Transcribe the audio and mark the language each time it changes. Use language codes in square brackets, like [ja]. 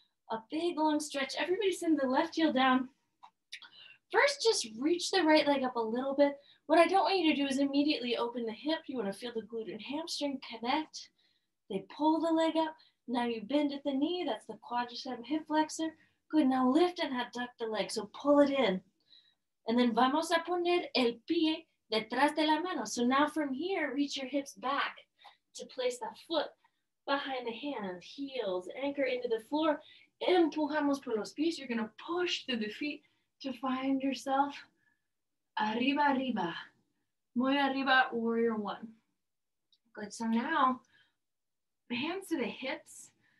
[en] A big long stretch. Everybody send the left heel down. First, just reach the right leg up a little bit. What I don't want you to do is immediately open the hip. You want to feel the glute and hamstring connect. They pull the leg up. Now you bend at the knee. That's the quadricep hip flexor. Good. Now lift and abduct the leg. So pull it in. [es] And then vamos a poner el pie detrás de la mano. [en] So now from here, reach your hips back to place that foot behind the hand. Heels anchor into the floor. [es] Empujamos por los pies. [en] You're going to push through the feet to find yourself [es] arriba, arriba. Muy arriba, [en] warrior 1. Good. So now, hands to the hips.